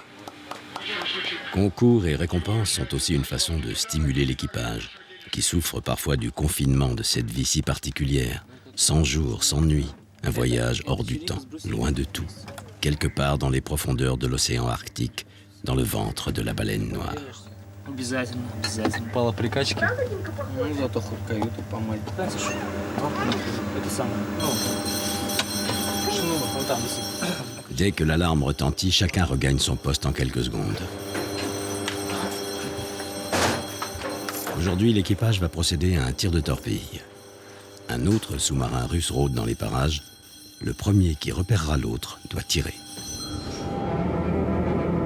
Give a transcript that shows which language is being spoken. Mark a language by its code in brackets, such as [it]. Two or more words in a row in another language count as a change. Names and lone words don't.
[fr] Concours et récompenses sont aussi une façon de stimuler l'équipage, qui souffre parfois du confinement de cette vie si particulière, sans jour, sans nuit, un voyage hors du temps, loin de tout, quelque part dans les profondeurs de l'océan Arctique, dans le ventre de la baleine noire. [ru] Обязательно, обязательно. Пала прикачки. Ну, зато хоть каюту помыть. Это самое. Шнур, вон там висит. [fr] Dès que l'alarme retentit, chacun regagne son poste en quelques secondes. Aujourd'hui, l'équipage va procéder à un tir de torpille. Un autre sous-marin russe rôde dans les parages. Le premier qui repérera l'autre doit tirer.